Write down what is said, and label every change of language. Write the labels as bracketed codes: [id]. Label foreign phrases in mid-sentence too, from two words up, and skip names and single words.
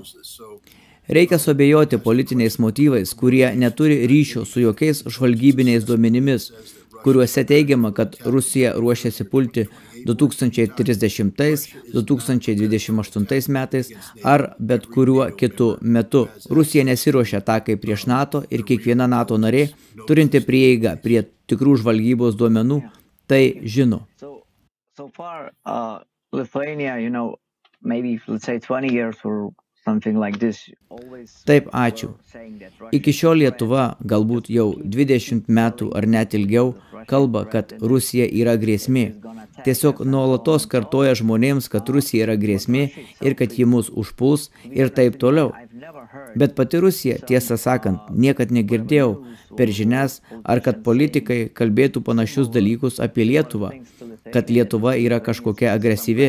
[lt] Reikia suabejoti politiniais motyvais, kurie neturi ryšio su jokiais žvalgybiniais duomenimis, kuriuose teigiama, kad Rusija ruošiasi pulti 2030-2028 metais ar bet kuriuo kitu metu. Rusija nesiruošia atakai prieš NATO ir kiekviena NATO narė, turinti prieigą prie tikrų žvalgybos duomenų, tai žino. [en] So far, Lithuania, maybe let's say 20 years or something like this. [lt] Taip, ačiū. Iki šiol Lietuva, galbūt jau 20 metų ar net ilgiau, kalba, kad Rusija yra grėsmė. Tiesiog nuolatos kartoja žmonėms, kad Rusija yra grėsmė ir kad ji mus užpuls ir taip toliau. Bet pati Rusija, tiesą sakant, niekad negirdėjau per žinias, ar kad politikai kalbėtų panašius dalykus apie Lietuvą, kad Lietuva yra kažkokia agresyvi.